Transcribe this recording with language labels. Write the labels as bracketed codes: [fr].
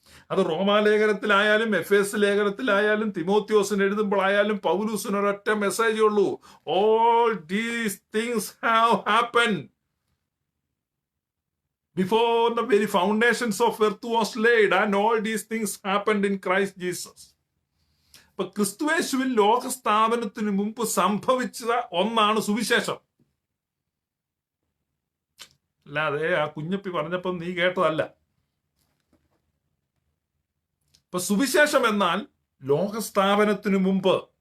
[ml] അത് റോമാലേഖനത്തിലായാലും എഫേസ് ലേഖനത്തിലായാലും തിമോത്തിയോസിന് എഴുതുമ്പോഴായാലും പൗലൂസിന് ഒരൊറ്റ മെസ്സേജേ ഉള്ളൂ. [en] All these things have happened before the very foundations of earth was laid, and all these things happened in Christ Jesus. [ml] അപ്പൊ ക്രിസ്തുയേശുവിൽ ലോകസ്ഥാപനത്തിന് മുമ്പ് സംഭവിച്ച ഒന്നാണ് സുവിശേഷം. അല്ലാതെ ആ കുഞ്ഞപ്പി പറഞ്ഞപ്പം നീ കേട്ടതല്ല. ഇപ്പൊ സുവിശേഷം എന്നാൽ ലോകസ്ഥാപനത്തിന് മുമ്പ്.